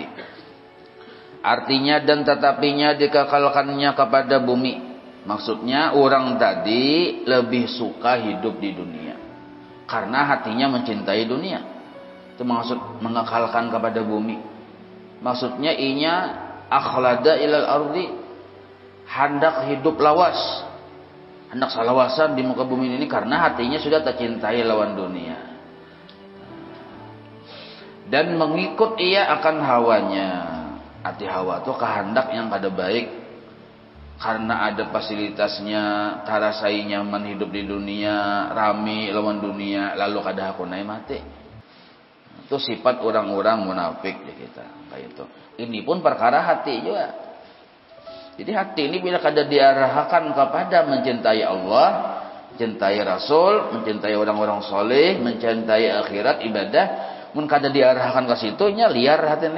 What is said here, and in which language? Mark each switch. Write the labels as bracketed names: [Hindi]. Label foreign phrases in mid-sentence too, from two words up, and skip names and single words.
[Indonesian] Artinya dan tetapinya dikekalkannya kepada bumi. Maksudnya orang tadi lebih suka hidup di dunia karena hatinya mencintai dunia. Itu maksud mengekalkan kepada bumi. [Banjar] Maksudnya inya [Arabic] akhlada ilal ardi, [Banjar] hendak hidup lawas, hendak salawasan di muka bumi ini karena hatinya sudah tercintai lawan dunia. [Indonesian] Dan mengikut ia akan hawanya. [Banjar] hati hawa tuh kehendak yang kada baik karena ada fasilitasnya, tarasai nyaman hidup di dunia, rami lawan dunia, lalu kada hakunai mati. [Indonesian] Itu sifat orang-orang munafik ya kita kayak itu. Ini pun perkara hati juga. Jadi hati ini bila kada diarahkan kepada mencintai Allah, mencintai Rasul, mencintai orang-orang soleh, mencintai akhirat, ibadah, mun kada diarahkan ke situ nya liar hati nih.